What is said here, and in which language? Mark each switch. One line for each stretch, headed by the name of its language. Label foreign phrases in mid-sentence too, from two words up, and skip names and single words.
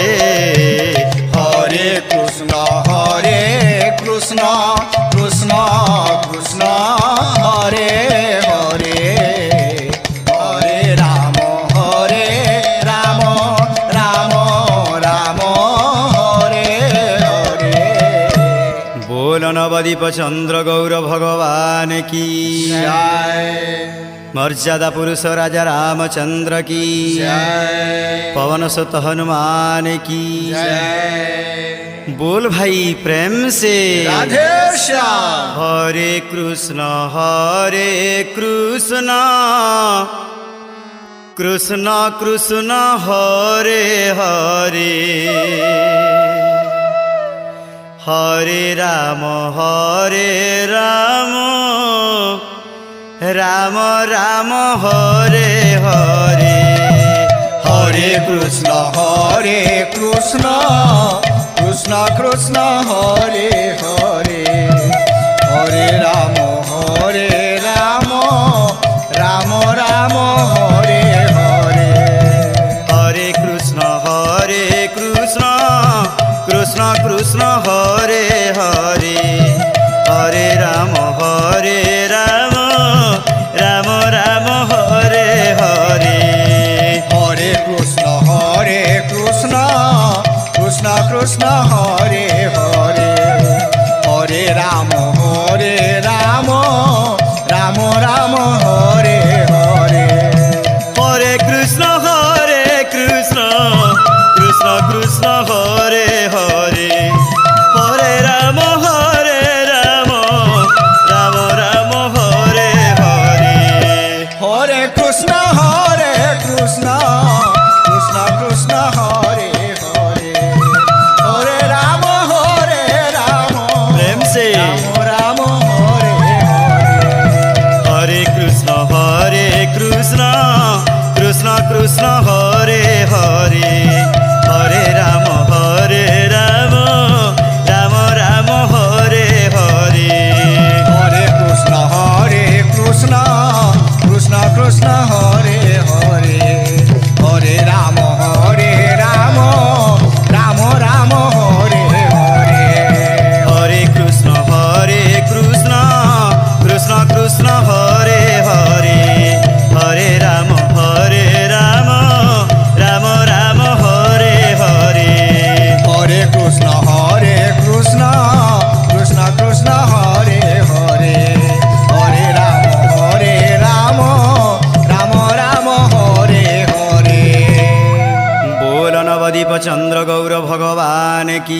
Sanskrit: হরে কৃষ্ণ কৃষ্ণ কৃষ্ণ হরে হরে হরে রাম রাম রাম হরে হরে
Hindi: बोल नवदीप चंद्र गौर भगवान की জয় मर्यादा पुरुष राजा रामचंद्र की জয় पवन सुत हनुमान की জয় बोल भाई प्रेम से রাধে শ্যাম
Sanskrit: हरे कृष्ण कृष्ण कृष्ण हरे हरे हरे राम राम राम हरे हरे হরে কৃষ্ণ কৃষ্ণ কৃষ্ণ হরে হরে হরে রাম রাম রাম হরে হরে हरे कृष्ण कृष्ण कृष्ण हरे हरे हरे राम राम राम हरे हरे হরে কৃষ্ণ কৃষ্ণ কৃষ্ণ হরে হরে হরে রাম রাম রাম হরে হরে हरे कृष्ण कृष्ण कृष्ण हरे हरे हरे राम राम राम हरे हरे হরে কৃষ্ণ কৃষ্ণ হরে হরে হরে রাম
Hindi: प्रेम से
Sanskrit: রাম হরে হরে हरे कृष्ण कृष्ण हरे हरे हरे राम राम राम हरे हरे হরে কৃষ্ণ কৃষ্ণ হরে হরে হরে রাম রাম হরে হরে हरे कृष्ण कृष्ण हरे हरे हरे राम राम राम हरे हरे হরে কৃষ্ণ কৃষ্ণ হরে হরে হরে রাম রাম হরে হরে
Hindi: बोल नवदीप चंद्र गौर भगवान की